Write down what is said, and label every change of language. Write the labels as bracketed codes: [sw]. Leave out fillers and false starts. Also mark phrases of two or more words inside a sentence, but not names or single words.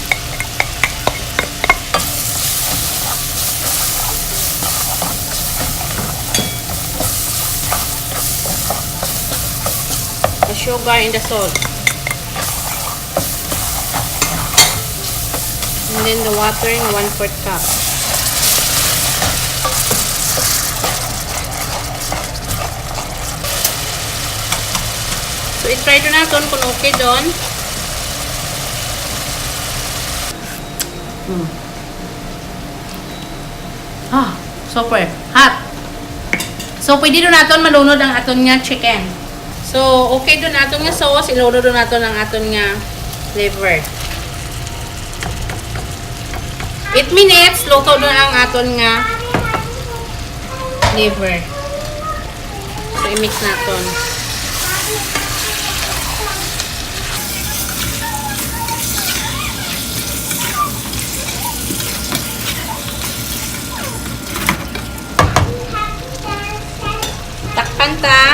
[en] the sugar and the salt, and then the water in 1/4 cup. [hil] So, i-try doon natin kung okay doon. [en] Super hot. [hil] So, pwede doon natin malunod ang aton nga chicken. So, okay doon natin nga sauce. Ilunod doon natin ang aton nga liver. 8 minutes, luto doon ang aton nga liver. So, i-mix natin. Takpan ta.